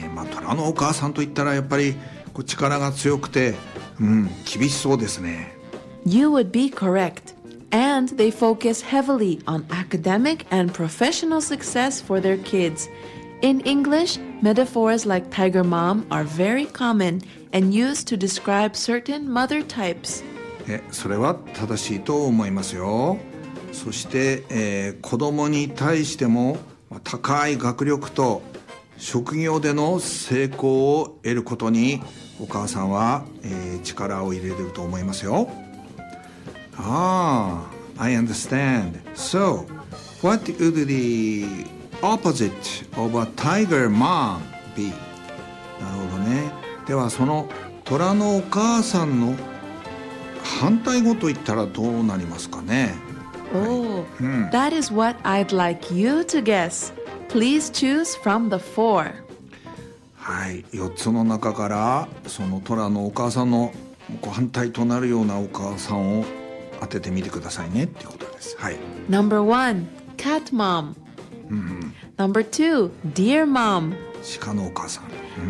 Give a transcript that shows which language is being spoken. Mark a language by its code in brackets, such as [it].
[ja] 虎のお母さんと言ったらやっぱりこう力が強くて、厳しそうですね。 [en] You would be correct. And they focus heavily on academic and professional success for their kids. In English, metaphors like tiger mom are very commonand used to describe certain mother types。 [ja] それは正しいと思いますよ。そして、子供に対しても高い学力と職業での成功を得ることにお母さんは、力を入れていると思いますよ。 [en] ああ、I understand. So, what would the opposite of a tiger mom be? [ja] なるほどね。ではその虎のお母さんの反対語と言ったらどうなりますかね。 [en] That is what I'd like you to guess. Please choose from the four. [ja] はい、4つの中からその虎のお母さんの反対となるようなお母さんを当ててみてくださいねっていうことです。はい。 [en] Number one, cat mom. Number two, deer mom. [ja] 鹿のお母さん。